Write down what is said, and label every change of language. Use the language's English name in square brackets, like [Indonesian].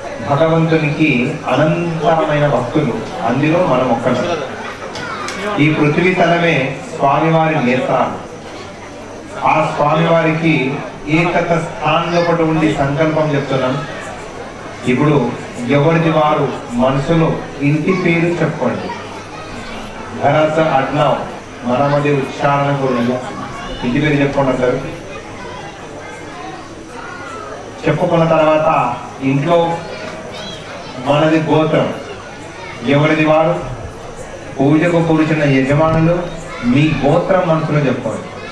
[Telugu] భగవంతునికి అనంతమైన భక్తులు, అందులో మనం ఒక్కరు. ఈ పృథ్వీ తలమే స్వామివారి నేత్రాలు. ఆ స్వామివారికి ఏకత స్థానంలో ఒకటి ఉండి సంకల్పం చెప్తున్నాం. ఇప్పుడు ఎవరిది వారు మనసులో ఇంటి పేరు చెప్పుకోండి. [Marathi] घराचं आडनाव मनामध्ये उच्चारण करून घ्या. [Telugu] ఇంటి పేరు చెప్పుకోండి. అంటారు చెప్పుకున్న తర్వాత ఇంట్లో మనది గోత్రం, ఎవరిది వారు, పూజకు కూర్చున్న యజమానులు, మీ గోత్రం మనసులో చెప్పుకోండి.